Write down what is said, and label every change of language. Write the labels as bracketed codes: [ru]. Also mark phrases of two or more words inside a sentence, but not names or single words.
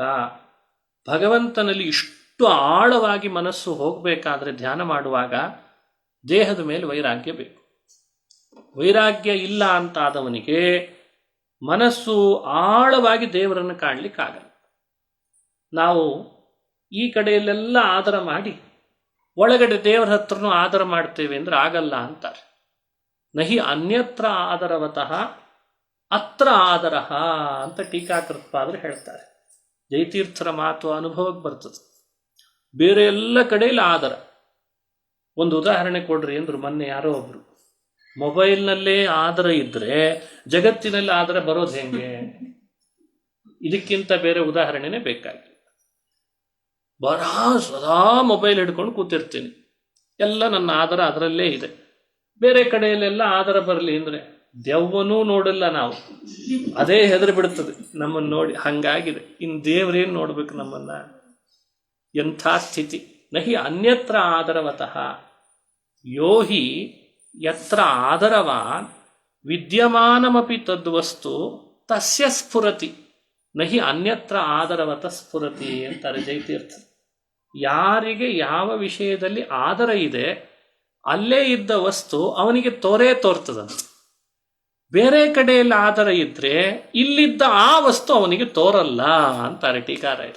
[kn] ಭಗವಂತನಲ್ಲಿ ಇಷ್ಟು ಆಳವಾಗಿ ಮನಸ್ಸು ಹೋಗಬೇಕಾದ್ರೆ ಧ್ಯಾನ ಮಾಡುವಾಗ ದೇಹದ ಮೇಲೆ ವೈರಾಗ್ಯ ಬೇಕು. ವೈರಾಗ್ಯ ಇಲ್ಲ ಅಂತಾದವನಿಗೆ ಮನಸ್ಸು ಆಳವಾಗಿ ದೇವರನ್ನು ಕಾಣಲಿಕ್ಕಾಗಲ್ಲ. ನಾವು ಈ ಕಡೆಯಲ್ಲೆಲ್ಲ ಆದರ ಮಾಡಿ ಒಳಗಡೆ ದೇವರ ಹತ್ರನೂ ಆದರ ಮಾಡ್ತೇವೆ ಅಂದ್ರೆ ಆಗಲ್ಲ ಅಂತಾರೆ. [sa] ನಹಿ ಅನ್ಯತ್ರ ಆದರವತಃ ಅತ್ರ ಆದರಹ [kn] ಅಂತ ಟೀಕಾಕೃತ್ಪಾದರು ಹೇಳ್ತಾರೆ. ಜಯತೀರ್ಥರ ಮಾತು ಅನುಭವಕ್ಕೆ ಬರ್ತದೆ. ಬೇರೆ ಎಲ್ಲ ಕಡೆಯಲ್ಲಿ ಆದರ. ಒಂದು ಉದಾಹರಣೆ ಕೊಡ್ರಿ ಅಂದ್ರು ಮೊನ್ನೆ ಯಾರೋ ಒಬ್ರು. ಮೊಬೈಲ್ನಲ್ಲೇ ಆದರ ಇದ್ರೆ ಜಗತ್ತಿನಲ್ಲಿ ಆದರ ಬರೋದು ಹೆಂಗೆ? ಇದಕ್ಕಿಂತ ಬೇರೆ ಉದಾಹರಣೆನೇ ಬೇಕಾಗಿಲ್ಲ. ಸದಾ ಮೊಬೈಲ್ ಹಿಡ್ಕೊಂಡು ಕೂತಿರ್ತೀನಿ, ಎಲ್ಲ ನನ್ನ ಆದರ ಅದರಲ್ಲೇ ಇದೆ. ಬೇರೆ ಕಡೆಯಲ್ಲೆಲ್ಲ ಆದರ ಬರಲಿ ಅಂದರೆ ದೆವ್ವನೂ ನೋಡಲ್ಲ ನಾವು, ಅದೇ ಹೆದರಿ ಬಿಡುತ್ತದೆ ನಮ್ಮನ್ನು ನೋಡಿ. ಹಂಗಾಗಿದೆ. ಇನ್ನು ದೇವರೇನು ನೋಡ್ಬೇಕು ನಮ್ಮನ್ನ? ಎಂಥ ಸ್ಥಿತಿ. [sa] ನಹಿ ಅನ್ಯತ್ರ ಆದರವತಃ ಯೋಹಿ ಯತ್ರ ಆದರವಾನ್ ವಿದ್ಯಮಾನಮಪಿ ತದ್ವಸ್ತು ತಸ್ಯ ಸ್ಫುರತಿ ನಹಿ ಅನ್ಯತ್ರ ಆದರವತ ಸ್ಫುರತಿ ಅಂತಾರೆ ಜಯತೀರ್ಥ. [kn] ಯಾರಿಗೆ ಯಾವ ವಿಷಯದಲ್ಲಿ ಆದರ ಇದೆ ಅಲ್ಲೇ ಇದ್ದ ವಸ್ತು ಅವನಿಗೆ ತೋರ್ತದಂತೆ. ಬೇರೆ ಕಡೆಯಲ್ಲಿ ಆದರ ಇದ್ರೆ ಇಲ್ಲಿದ್ದ ಆ ವಸ್ತು ಅವನಿಗೆ ತೋರಲ್ಲ ಅಂತಾರೆ ಟೀಕಾರಾಯರು.